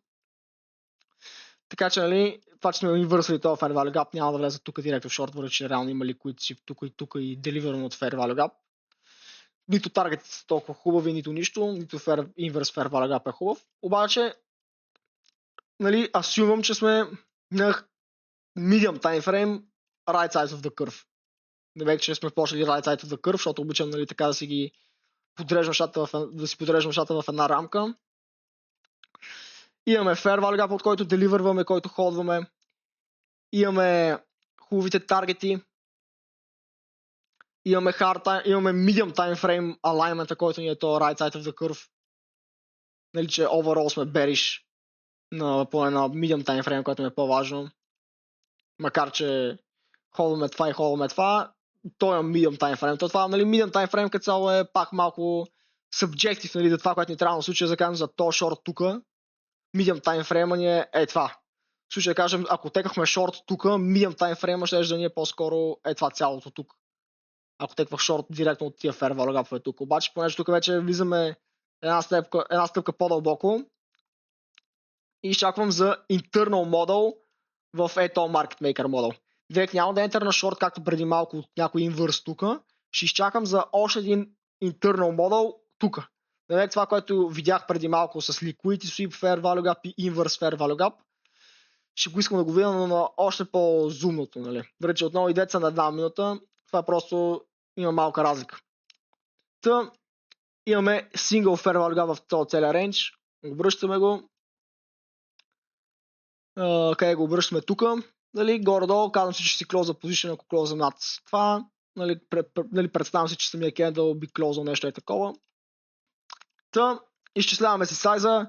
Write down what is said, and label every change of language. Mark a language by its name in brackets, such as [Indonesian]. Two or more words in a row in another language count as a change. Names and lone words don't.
[Bulgarian] Така че, нали, това, че сме инвърсали този [English] fair value gap, [Bulgarian] няма да влезе тук директно в short, въпреки че реално има [English] liquid shift [Bulgarian] тук и deliverно от [English] fair value gap. [Bulgarian] Нито таргетите са толкова хубави, нито нищо, нито [English] inverse fair value gap [Bulgarian] е хубав. Обаче, нали, асюмвам, че сме на [English] medium time frame right side of the curve. [Bulgarian] Не вече, че сме почнали [English] right side of the curve, [Bulgarian] защото обичам, нали, така да си ги подреждам нещата в една рамка. Имаме [English] fair value gap, [Bulgarian] от който деливърваме, който ходваме. Имаме хубавите таргети. Имаме [English] medium time frame alignment, [Bulgarian] който ни е то [English] right side of the curve. [Bulgarian] Нали, че overall сме bearish по една [English] medium time frame, [Bulgarian] което ми е по-важно. Макар, че ходваме това, той е [English] medium time frame. [Bulgarian] Това, нали, [English] medium time frame [Bulgarian] като цяло е пак малко subjective, нали, за това, което ни трябва на случая, да кажем за то шорт тук. [English] Medium time frame [Bulgarian] ни е това. В случай да кажем, ако текахме шорт тук, [English] medium time frame [Bulgarian] ще да ни е по-скоро това цялото тук. Ако теквах шорт директно от тия [English] fair value gap [Bulgarian] тук. Обаче, понеже тук вече влизаме една стъпка по-дълбоко и изчаквам за [English] internal model [Bulgarian] в ето [English] market maker model. [Bulgarian] Директ няма да ентър на шорт, както преди малко от някой инвърс тук. Ще изчакам за още един [English] internal model [Bulgarian] тук. Директ това, което видях преди малко с [English] liquidity sweep, fair value gap [Bulgarian] и [English] inverse fair value gap, [Bulgarian] ще го искам да го видя, но на още по-зумното. Нали? Вече отново и деца на една минута. Това просто има малка разлика. Та имаме [English] single fair value gap [Bulgarian] в този целия рейндж. Обръщаме го. Къде го обръщаме тук? Нали, горе-долу казвам си, че си клоза позиция, ако клоза над това. Нали, представям си, че самия кендъл би клозал нещо е такова. Та, изчисляваме си сайза.